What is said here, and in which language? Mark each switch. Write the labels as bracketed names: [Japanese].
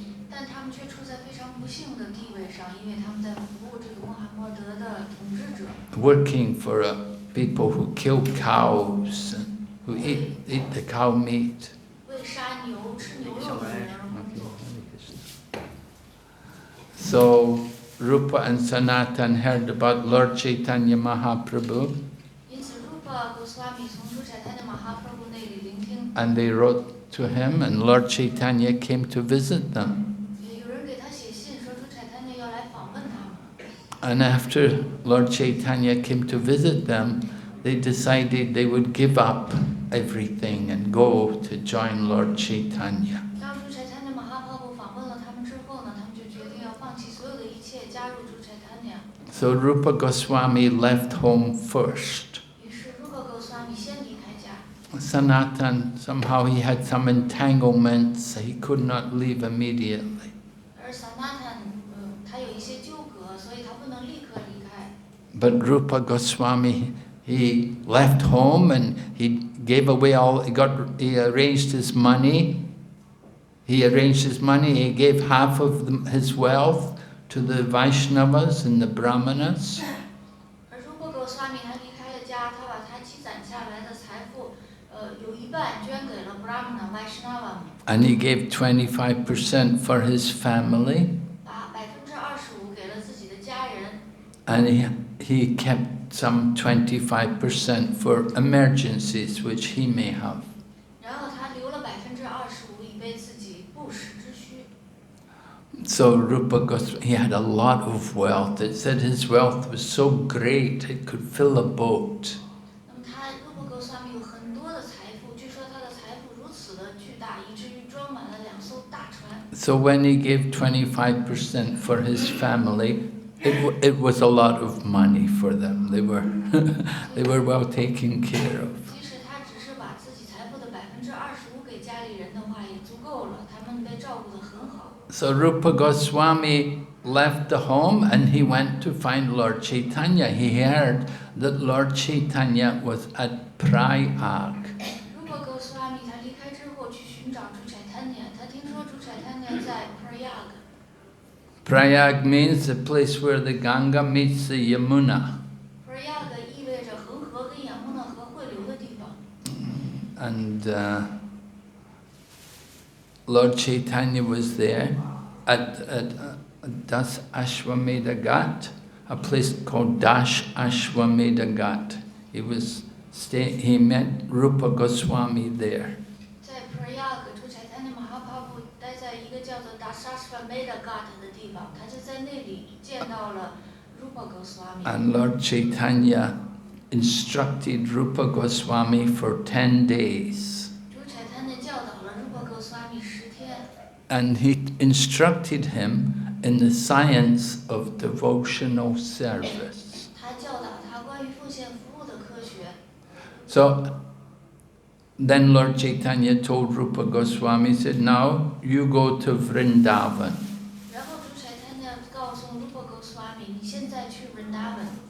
[Chinese] 但他们却处在非常不幸的地位上，因为他们在服务这个穆罕默德的统治者。 [English] Working for people who kill cows and who eat the cow meat. [Chinese] 为杀牛、吃牛肉的人而工作。 [English] So Rupa and Sanatan heard about Lord Chaitanya Mahaprabhu, [Chinese] 因此，Rupa Goswami 从主 Chaitanya Mahaprabhu 那里聆听， [English] and they wrote to him, and Lord Chaitanya came to visit them. [Chinese] 有人给他写信说主 Chaitanya 要来访问他们。 [English] And after Lord Chaitanya came to visit them, they decided they would give up everything and go to join Lord Chaitanya. [Chinese] 当主 Chaitanya Mahaprabhu 访问了他们之后呢，他们就决定要放弃所有的一切，加入主 Chaitanya。 [English] So Rupa Goswami left home first. [Chinese] 于是 Rupa Goswami 先离开家。 [English] Sanatan, somehow he had some entanglements, he could not leave immediately. [Chinese] 而 Sanatan 他有一些纠葛，所以他不能立刻离开。 [English] But Rupa Goswami, he left home and he gave away he arranged his money. He gave half of his wealth to the Vaishnavas and the Brahmanas. [Chinese] 而 Rupa Goswami 他离开了家，他把他积攒下来的财富，有一半捐给了 Brahmana Vaishnava 们， [English] And he gave 25% for his family. [Chinese] 把25%给了自己的家人， [English] And he kept some 25% for emergencies which he may have. [Chinese] 然后他留了25%以备自己不时之需。 [English] So Rupa Goswami, he had a lot of wealth. It said his wealth was so great it could fill a boat. [Chinese] 那么他 Rupa Goswami 有很多的财富，据说他的财富如此的巨大，以至于装满了2艘大船。 [English] So when he gave 25% for his family, it was a lot of money for them. They were well taken care of. [Chinese] 即使他只是把自己财富的25%给家里人的话，也足够了，他们被照顾得很好。 [English] So Rupa Goswami left the home and he went to find Lord Chaitanya. He heard that Lord Chaitanya was at Prayag. [Chinese] Rupa Goswami 他离开之后去寻找主 Chaitanya， 他听说主 Chaitanya 在 Prayag。 [English] Prayag means the place where the Ganga meets the Yamuna. [Chinese] Prayag 意味着恒河跟雅穆纳河汇流的地方。 [English] And Lord Chaitanya was there at Das Ashwamedha Ghat, a place called Dash Ashwamedha Ghat. He met Rupa Goswami there. [Chinese] 在 Prayag， 主 Chaitanya Mahaprabhu 待在一个叫做 Dasashvamedha Meda Ghat 的地方，他就在那里见到了 Rupa Goswami。 [English] And Lord Chaitanya instructed Rupa Goswami for 10 days. [Chinese] 主柴坦的教导了 Rupa Goswami 10天。 [English] And he instructed him in the science of devotional service. [Chinese] 他教导他关于奉献服务的科学。 [English] So then Lord Chaitanya told Rupa Goswami, said, now you go to Vrindavan. [Chinese] 然后主柴坦告诉 Rupa Goswami， 你现在去 Vrindavan。